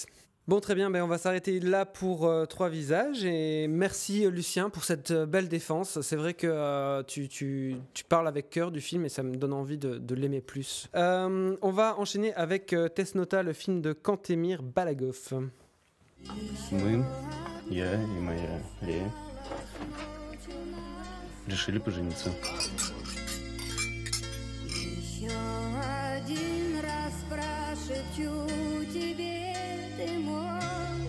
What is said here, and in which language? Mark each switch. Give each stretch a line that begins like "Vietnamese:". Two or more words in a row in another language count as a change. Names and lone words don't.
French: Bon, très bien, on va s'arrêter là pour Trois Visages, et merci Lucien pour cette belle défense. C'est vrai que tu parles avec cœur du film et ça me donne envie de l'aimer plus. On va enchaîner avec Test Nota, le film de Kantemir Balagov.
Russian: Мы, я и моя Лея, решили пожениться. Еще один раз прошепчу тебе, ты мой.